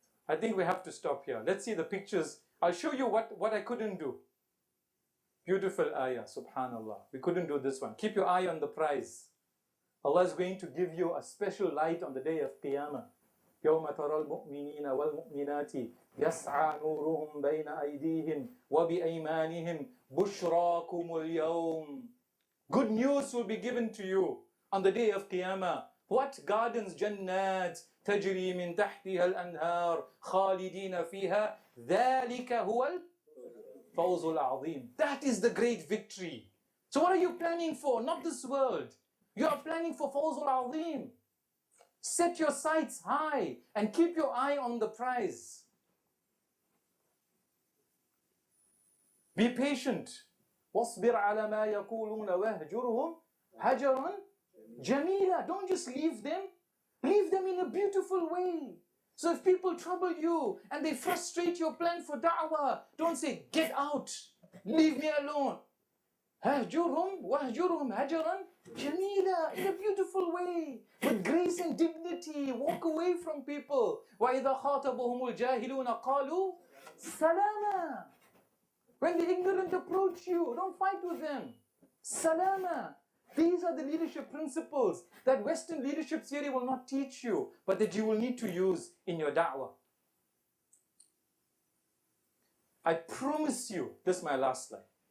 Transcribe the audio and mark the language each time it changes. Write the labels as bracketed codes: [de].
[en] I think we have to stop here. Let's see the pictures. I'll show you what I couldn't do. Beautiful ayah, subhanallah. We couldn't do this one. Keep your eye on the prize. Allah is going to give you a special light on the day of Qiyamah. [ar] يوم ترى المؤمنين والمؤمنات يسعى نورهم بين أيديهم وبأيمانهم بشراكم اليوم. [en] Good news will be given to you on the day of Qiyamah. What gardens? [ar] جنات تجري من تحتها الأنهار خالدين فيها ذلك هو الفوز العظيم. [en] That is the great victory. So what are you planning for? Not this world. You are planning for [ar] فوز العظيم. [en] Set your sights high and keep your eye on the prize. Be patient. [ar] واصبر على ما يقولون واهجرهم هجرا جميلا. [en] Don't just leave them. Leave them in a beautiful way. So if people trouble you and they frustrate your plan for da'wah, don't say, get out. Leave me alone. [ar] هجرهم واهجرهم هجرا جميلا. [en] In a beautiful way. With grace and dignity. Walk away from people. [ar] وإذا خاطبهم الجاهلون قالوا سلاما. [en] When the ignorant approach you, don't fight with them. Salama. These are the leadership principles that Western leadership theory will not teach you, but that you will need to use in your da'wah. I promise you, this is my last slide.